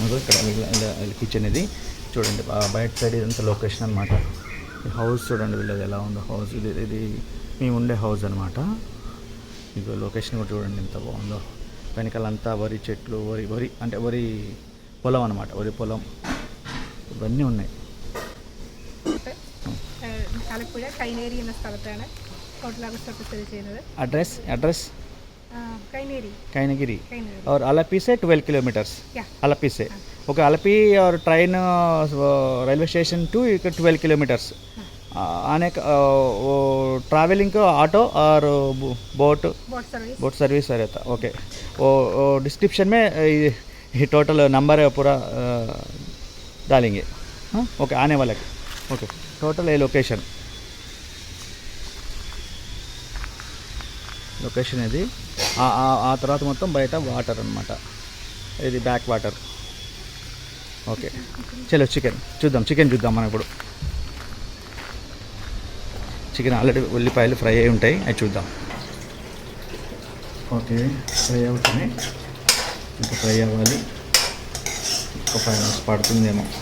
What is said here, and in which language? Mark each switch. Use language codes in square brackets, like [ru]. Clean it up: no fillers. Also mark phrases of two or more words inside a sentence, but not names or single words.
[te] ఇక్కడ కిచెన్ ఇది చూడండి. బయట సైడ్ ఇదంతా లొకేషన్ అనమాట. ఈ హౌస్ చూడండి వీళ్ళది ఎలా ఉందో. హౌస్ ఇది మేము ఉండే హౌస్ అనమాట. మీకు లొకేషన్ కూడా చూడండి ఎంత బాగుందో. వెనకాలంతా వరి చెట్లు, వరి అంటే వరి పొలం అనమాట. వరి పొలం ഇവన్నీ ఉన్నాయి. [ml] ആലപ്പുഴ കൈനേരി എന്ന സ്ഥലത്താണ് [en] hotel resort [ml] സ്ഥിതി ചെയ്യുന്നത്. [hi] അഡ്രസ് कैनगिरी और अलपी से 12 किलोमीटर्स. अलपी से ओके. अलपी और [en] train railway station to 12 kilometers. [hi] आने का वो ट्रैवलिंग का ऑटो और [en] boat service [hi] रहता. ओके, वो डिस्क्रिप्शन में ये [en] total number [hi] पूरा डालेंगे. हाँ, ओके, आने वाले. [en] okay, total [hi] ये लोकेशन [te] లొకేషన్ ఇది. ఆ తర్వాత మొత్తం బయట వాటర్ అనమాట, ఇది [en] back water. [te] ఓకే చలో చికెన్ చూద్దాం మనం ఇప్పుడు. [en] chicken already [te] ఉల్లిపాయలు ఫ్రై అయి ఉంటాయి, అవి చూద్దాం. [en] okay fry [te] అవుతున్నాయి, ఇంకా ఫ్రై అవ్వాలి, ఒక 5 minutes పడుతుందేమో.